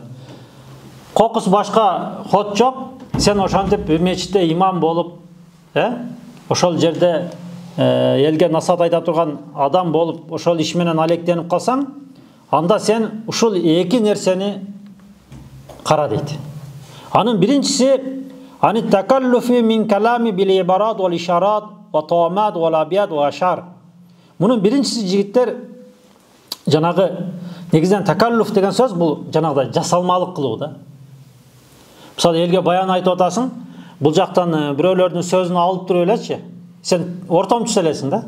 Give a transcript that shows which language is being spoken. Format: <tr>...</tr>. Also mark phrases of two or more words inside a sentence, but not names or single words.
<ky>Кокус башка ход жок, сен ошентип мечитте имам болуп, ошол жерде элге насаат айта турган адам болуп, ошол иш менен алектенип калсаң, анда сен ушул эки нерсени кара дейт. Анын биринчиси</ky> <ar>عن تكلفه من كلامه بالعبارات والإشارات والطامات والأبيات والأشعار.</ar> <ky>Мунун биринчиси жигиттер жанагы негизинен такаллуф деген сөз бул жанагыдай жасалмалык кылуу да. Мисалы элге баян айтып атасың, бул жактан бирөөлөрдүн сөзүн алып туруп элечи, сен ортомчу элесиң да.</ky>